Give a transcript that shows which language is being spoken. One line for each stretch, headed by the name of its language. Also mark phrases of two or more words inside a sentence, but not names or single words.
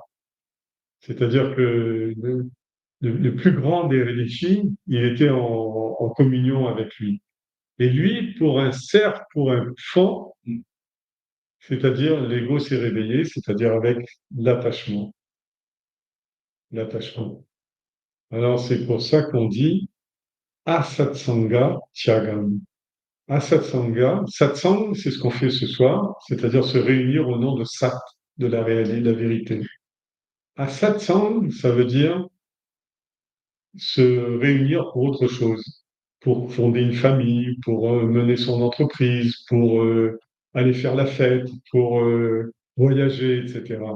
French: C'est-à-dire que le plus grand des rishis, il était en communion avec lui. Et lui, pour un cerf, pour un fan, c'est-à-dire l'ego s'est réveillé, c'est-à-dire avec l'attachement. L'attachement. Alors c'est pour ça qu'on dit
Sanskrit: asatsanga tyagam.
French: Asatsanga, satsang, c'est ce qu'on fait ce soir, c'est-à-dire se réunir au nom de Sat, de la réalité, de la vérité. Asatsang, ça veut dire se réunir pour autre chose, pour fonder une famille, pour mener son entreprise, pour aller faire la fête, pour voyager, etc.